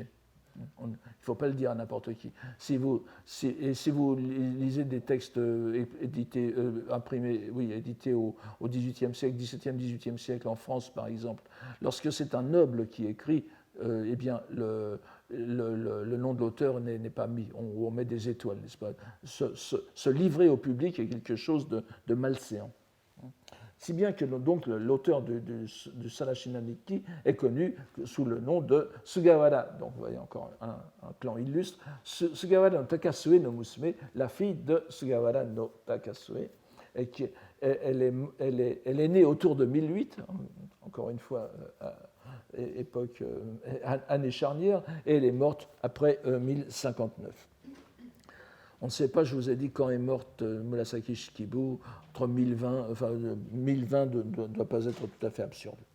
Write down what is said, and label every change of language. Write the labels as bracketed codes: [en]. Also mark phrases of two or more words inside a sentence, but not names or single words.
[fr] Il ne faut pas le dire à n'importe qui. Si vous lisez des textes édités au XVIIIe siècle, XVIIe, XVIIIe siècle en France, par exemple, lorsque c'est un noble qui écrit, eh bien, le nom de l'auteur n'est pas mis. On met des étoiles, n'est-ce pas ? Se livrer au public est quelque chose de malséant. Si bien que donc, l'auteur du Sarashina Nikki est connu sous le nom de Sugawara. Donc vous voyez encore un clan illustre. Sugawara no Takasue no Musume, la fille de Sugawara no Takasue. Elle est née autour de 1008, encore une fois, année charnière, et elle est morte après 1059. On ne sait pas, je vous ai dit, quand est morte Murasaki Shikibu, entre 1020, enfin 1020 ne doit pas être tout à fait absurde.